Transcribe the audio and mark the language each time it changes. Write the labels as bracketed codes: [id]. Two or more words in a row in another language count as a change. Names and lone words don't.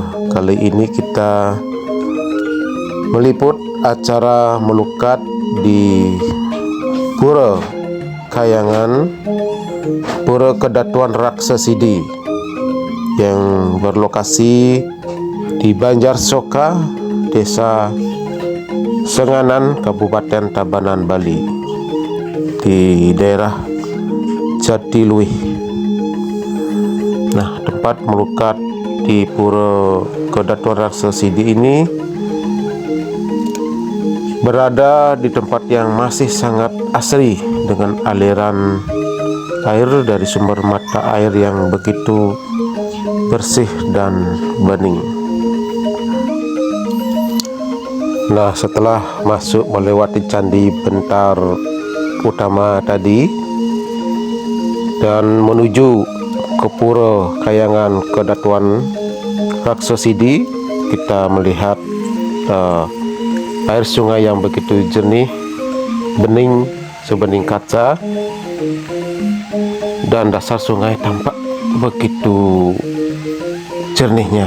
[id] Kali ini kita meliput acara melukat di Pura Kayangan, Pura Kedatuan Raksasidi yang berlokasi di Banjarsoka, Desa Senganan, Kabupaten Tabanan, Bali, di daerah Jatiluwih. Nah, tempat melukat di Pura Kedatuan Raksasidi ini berada di tempat yang masih sangat asri dengan aliran air dari sumber mata air yang begitu bersih dan bening. Nah, setelah masuk melewati candi bentar utama tadi dan menuju ke Pura Kayangan Kedatuan Raksasidi, kita melihat air sungai yang begitu jernih, bening sebening kaca, dan dasar sungai tampak begitu jernihnya.